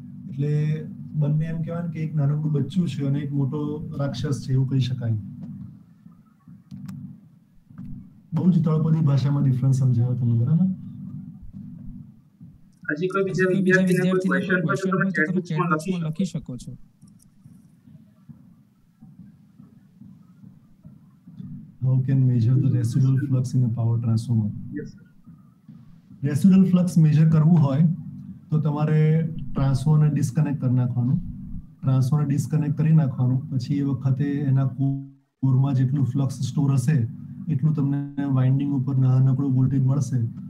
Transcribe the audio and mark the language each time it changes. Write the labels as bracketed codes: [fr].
[gu] એટલે બંને એમ કહેવાય કે એક નાનકડું બચ્ચું છે અને એક મોટો રાક્ષસ છે એવું કહી શકાય. બહુ જ તળપદી ભાષામાં ડિફરન્સ સમજાવ્યો તમે, બરાબર? હજી કોઈ બીજા વિદ્યાર્થીને કોઈ ક્વેશ્ચન હોય તો તમે ચેટ બોક્સમાં લખી શકો છો. [en] How can measure the residual flux in a power transformer? Yes. [gu] Residual flux major કરવું હોય તો તમારે ટ્રાન્સફોર્મરને ડિસ્કનેક્ટ કરી નાખવાનું. ટ્રાન્સફોર્મરને ડિસ્કનેક્ટ કરી નાખવાનું, પછી એ વખતે એના કોરમાં જેટલું ફ્લક્સ સ્ટોર હશે એટલું તમને વાઇન્ડિંગ ઉપર નાનકડું વોલ્ટેજ મળશે.